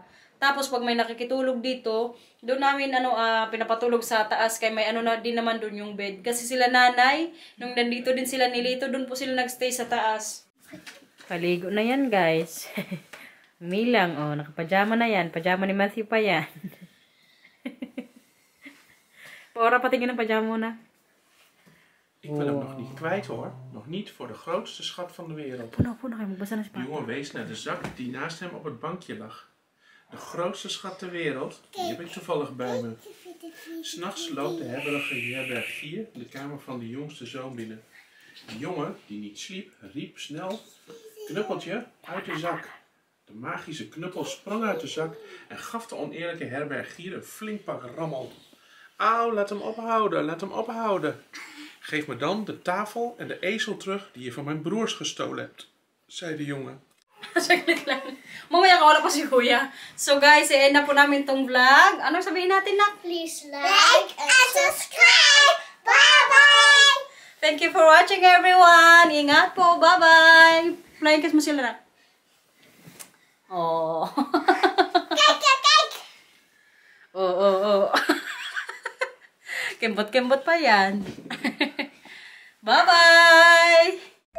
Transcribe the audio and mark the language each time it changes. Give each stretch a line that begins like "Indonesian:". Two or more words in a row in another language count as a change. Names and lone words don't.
Filipino: Tapos pag may nakikitulog dito, doon namin pinapatulog sa taas kay may na din naman doon yung bed. Kasi sila nanay, nung nandito din sila ni Lito, doon po sila nagstay sa taas. Paligo na yan, guys. Milang, nakapajama na yan. Pajama ni Matthew pa yan. Paora, patingin ng pajama muna.
Dutch: Ik wil hem nog niet kwijt hoor. Nog niet voor de grootste schat van de wereld.
Filipino: Puno, kayo magbasa na si
Dutch: De jongen wees naar de zak die naast hem op het bankje lag. De grootste schat ter wereld, die heb ik toevallig bij me. 'S Nachts loopt de hebberige herbergier de kamer van de jongste zoon binnen. De jongen, die niet sliep, riep snel: "Knuppeltje, uit de zak." De magische knuppel sprong uit de zak en gaf de oneerlijke herbergier een flink pak rammel. "Auw, laat hem ophouden, laat hem ophouden. Geef me dan de tafel en de ezel terug die je van mijn broers gestolen hebt," zei de jongen.
Filipino: Saglit lang. Mamaya ka, wala pa si Kuya. So guys, end na po namin tong vlog. Anong sabihin natin na?
English: Please like and subscribe. Bye-bye! Thank you for watching everyone.
Filipino: Ingat po. Bye-bye.
English: Flying kiss
Filipino: mo sila na. Oh.
English: Cake!
Filipino: Oh. Kembot-kembot pa yan.
English: Bye-bye!